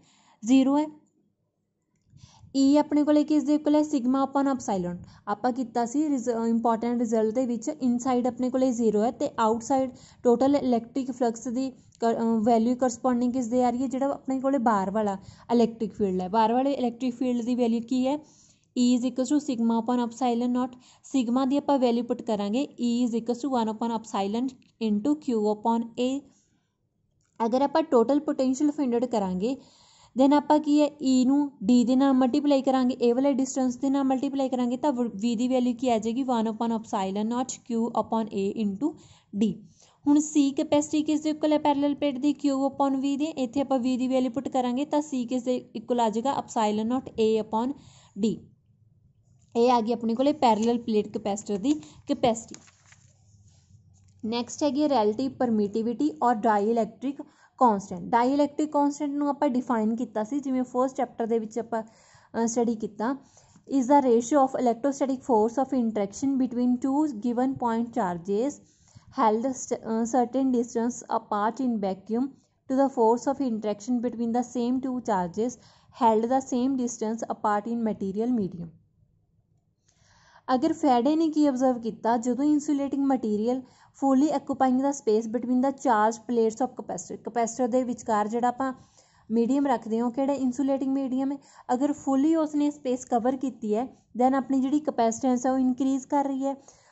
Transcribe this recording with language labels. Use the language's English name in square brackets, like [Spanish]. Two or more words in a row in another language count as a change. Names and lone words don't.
[Punjabi] 0 ਹੈ। ਈ ਆਪਣੇ ਕੋਲੇ ਕਿਸ ਦੇ ਕੋਲ ਹੈ? [English] sigma upon epsilon. [Punjabi] ਆਪਾਂ ਕੀਤਾ ਸੀ [English] important result [Punjabi] ਦੇ ਵਿੱਚ, ਇਨਸਾਈਡ ਆਪਣੇ ਕੋਲੇ 0 ਹੈ ਤੇ [English] outside total electric flux [Punjabi] ਦੀ [English] value corresponding [Punjabi] ਕਿਸ ਦੇ ਆ ਰਹੀ ਹੈ? ਜਿਹੜਾ ਆਪਣੇ ਕੋਲੇ ਬਾਹਰ ਵਾਲਾ [English] electric field [Punjabi] ਹੈ, ਬਾਹਰ ਵਾਲੇ [English] electric field [Punjabi] ਦੀ ਵੈਲਿਊ ਕੀ ਹੈ? [English] E is equals to sigma upon epsilon naught। [Punjabi] सिग्मा ਦੀ ਆਪਾਂ [English] value put [Punjabi] ਕਰਾਂਗੇ [English] E is equals to 1 upon epsilon into Q upon A। [Punjabi] ਅਗਰ ਆਪਾਂ [English] total potential find out [Punjabi] ਕਰਾਂਗੇ ਦੈਨ ਆਪਾਂ ਕੀ ਹੈ E ਨੂੰ D ਦੇ ਨਾਲ ਮਲਟੀਪਲਾਈ ਕਰਾਂਗੇ, ਇਹ ਵਾਲੇ ਡਿਸਟੈਂਸ ਦੇ ਨਾਲ ਮਲਟੀਪਲਾਈ ਕਰਾਂਗੇ ਤਾਂ V ਦੀ ਵੈਲਿਊ ਕੀ ਆ ਜਾਏਗੀ? [English] 1 upon epsilon naught Q upon A into D। [Punjabi] ਹੁਣ C ਕੈਪੈਸਿਟੀ ਕਿਸ ਦੇ ਇਕੁਅਲ ਹੈ? [English] parallel plate [Punjabi] ਦੀ [English] Q upon V [Punjabi] ਦੇ। ਇੱਥੇ ਆਪਾਂ V ਦੀ [English] value put [Punjabi] ਕਰਾਂਗੇ ਤਾਂ C ਕਿਸ ਦੇ ਇਕੁਅਲ ਆ ਜਾਏਗਾ? [English] epsilon naught A upon D। [Punjabi] ਇਹ ਆ ਗਈ ਆਪਣੇ ਕੋਲੇ [English] parallel plate capacitor [Punjabi] ਦੀ ਕੈਪੈਸਿਟੀ। ਨੈਕਸਟ ਹੈਗੀ [English] relative permittivity [Punjabi] ਔਰ [English] dielectric constant. dielectric constant [Punjabi] ਨੂੰ ਆਪਾਂ ਡਿਫਾਈਨ ਕੀਤਾ ਸੀ, ਜਿਵੇਂ [English] first chapter [Punjabi] ਦੇ ਵਿੱਚ ਆਪਾਂ ਸਟੱਡੀ ਕੀਤਾ। [English] is the ratio of electrostatic force of interaction between two given point charges held certain distance apart in vacuum to the force of interaction between the same two charges held the same distance apart in material medium। [Punjabi] ਅਗਰ ਫੈਡੇ ਨੇ ਕੀ ਅਬਜ਼ਰਵ ਕੀਤਾ, ਜਦੋਂ [English] insulating material fully occupying the space between the charge plates of capacitor, [Punjabi] ਕੈਪੈਸਿਟਰ ਦੇ ਵਿਚਕਾਰ ਜਿਹੜਾ ਆਪਾਂ ਮੀਡੀਅਮ ਰੱਖਦੇ ਹਾਂ ਉਹ ਕਿਹੜਾ [English] insulating medium [Punjabi] ਹੈ। ਅਗਰ ਫੁੱਲੀ ਉਸਨੇ [English] space cover [Punjabi] ਕੀਤੀ ਹੈ ਦੈਨ ਆਪਣੀ ਜਿਹੜੀ ਕੈਪੈਸਿਟੈਂਸ ਹੈ ਉਹ ਇਨਕਰੀਜ਼ ਕਰ ਰਹੀ ਹੈ।